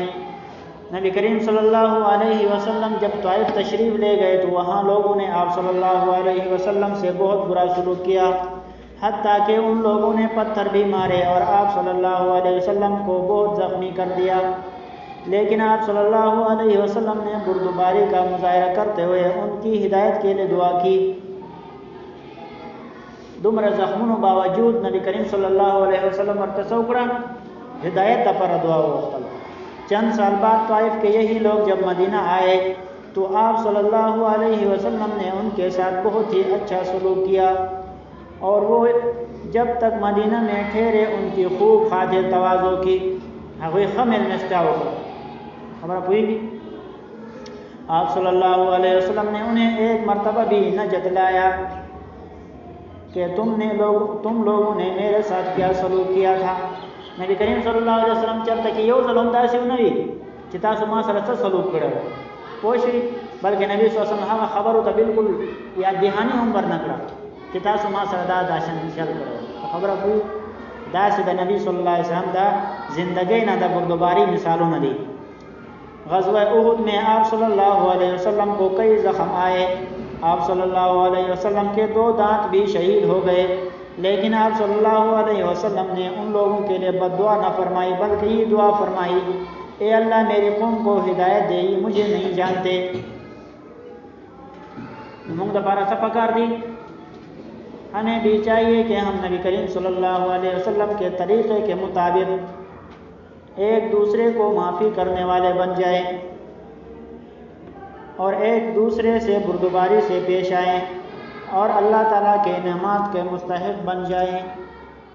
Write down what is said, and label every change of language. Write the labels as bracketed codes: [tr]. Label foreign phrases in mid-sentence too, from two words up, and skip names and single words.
[ur] نبی کریم [ar] صلی اللہ علیہ وسلم [ur] جب طائف تشریف لے گئے تو وہاں لوگوں نے آپ [ar] صلی اللہ علیہ وسلم [ur] سے بہت برا سلوک کیا، حتیٰ کہ ان لوگوں نے پتھر بھی مارے اور آپ [ar] صلی اللہ علیہ وسلم [ur] کو بہت زخمی کر دیا، لیکن آپ [ar] صلی اللہ علیہ وسلم [ur] نے بردباری کا مظاہرہ کرتے ہوئے ان کی ہدایت کے لیے دعا کی۔ [ps] دومره زخمونو باوجود نبی کریم [ar] صلی اللہ علیہ وسلم [ps] ورته وکړه، ہدایت لپاره دعا وغوښتل۔ [ur] چند سال بعد طائف کے یہی لوگ جب مدینہ آئے تو آپ [ar] صلی اللہ علیہ وسلم [ur] نے ان کے ساتھ بہت ہی اچھا سلوک کیا، اور وہ جب تک مدینہ میں ٹھہرے ان کی خوب خاطر تواضع کی، [ps] هغوی ښه مېلمستیا وکړه۔ خبره پوهېږي؟ [ur] آپ [ar] صلی اللہ علیہ وسلم [ur] نے انہیں ایک مرتبہ بھی نہ جتلایا کہ تم لوگوں نے میرے ساتھ کیا سلوک کیا تھا۔ [ps] نبی کریم [ar] صلی اللہ علیہ وسلم [ps] چرته کې یو ځل هم داسې ونه وي چې تاسو ما سره څه سلوک کړی وو، پوه شئ، بلکې نبی [ar] صلی الله علیه وسلم [ps] هغه خبرو ته بالکل یا دهاني هم ورنه کړه چې تاسو ما سره دا داشن چل کړی وو۔ خبره کوي داسې د نبی [ar] صلی اللہ علیہ وسلم [ps] دا زندگی نه د بردباری مثالونه دي۔ [ur] غزوہ احد میں آپ [ar] صلی اللہ علیہ وسلم [ur] کو کئی زخم آئے، آپ [ar] صلی اللہ علیہ وسلم [ur] کے 2 دانت بھی شہید ہو گئے، لیکن آپ [ar] صلی اللہ علیہ وسلم [ur] نے ان لوگوں کے لیے بد دعا نہ فرمائی بلکہ یہ دعا فرمائی، اے اللہ میری قوم کو ہدایت دے، مجھے نہیں جانتے۔ [ps] موږ دپاره څه پکار دي؟ [ur] ہمیں بھی چاہیے کہ ہم نبی کریم [ar] صلی اللہ علیہ وسلم [ur] کے طریقے کے مطابق ایک دوسرے کو معافی کرنے والے بن جائیں اور ایک دوسرے سے بردباری سے پیش آئیں اور اللہ تعالیٰ کے انعامات کے مستحق بن جائیں۔